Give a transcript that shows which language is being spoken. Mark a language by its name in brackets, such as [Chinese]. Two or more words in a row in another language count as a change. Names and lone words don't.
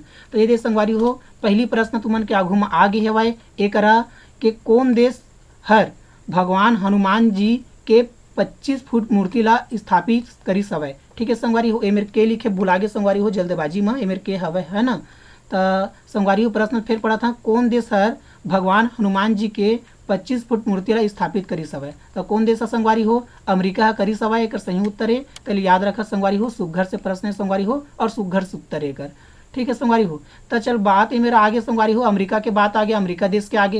[Chhattisgarhi] तो ये दे संगवारी हो पहली प्रश्न तुमन के आगू में आ गए हवाए ये करा कि कौन देश हर भगवान हनुमान जी के 25 फुट मूर्ति ला स्थापित करी सवय। ठीक है संगवारी हो एमेर के लिखे भुलागे संगवारी हो जल्दबाजी में एमेर के हवय है ना। तो संगवारी हो प्रश्न फिर पड़ा था कौन देश हर भगवान हनुमान जी के 25 फुट मूर्ति ला स्थापित करी सवय। तो कौन देश संगवारी हो अमेरिका करी सवय। एक सही उत्तर है तो याद रखा संगवारी हो सुघर से प्रश्न है संगवारी हो और सुघर से उत्तर है। ठीक है संगवारी हो तो चल बात है मेरा आगे संगवारी हो अमेरिका के बात आगे अमेरिका देश के आगे।